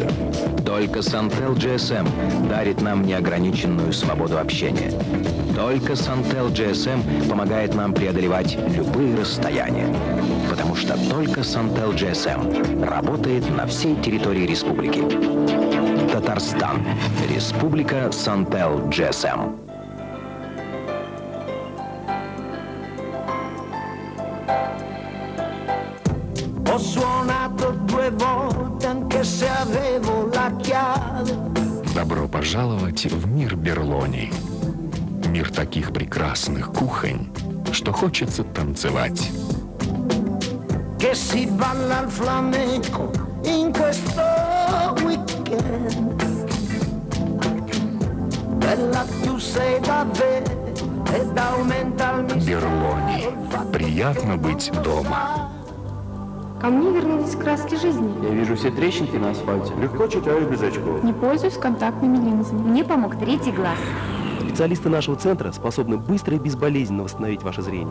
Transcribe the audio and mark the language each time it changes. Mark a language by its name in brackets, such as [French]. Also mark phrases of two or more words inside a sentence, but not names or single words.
[Russian] Только Suntel GSM дарит нам неограниченную свободу общения. Только Suntel GSM помогает нам преодолевать любые расстояния. Потому что только Suntel GSM работает на всей территории республики. Татарстан. Республика Suntel GSM. [Italian] Ho suonato 2 volte anche se avevo la chiave. [Russian] Добро пожаловать в мир Берлони. Мир таких прекрасных кухонь, что хочется танцевать. [Italian] Che si balla al flamenco in questo weekend. Bella tu sei davvero ed aumenta il mistero. [Russian] Берлони. Приятно быть дома. Ко мне вернулись краски жизни. Я вижу все трещинки на асфальте. Легко читаю без очков. Не пользуюсь контактными линзами. Мне помог 3-й глаз. Специалисты нашего центра способны быстро и безболезненно восстановить ваше зрение.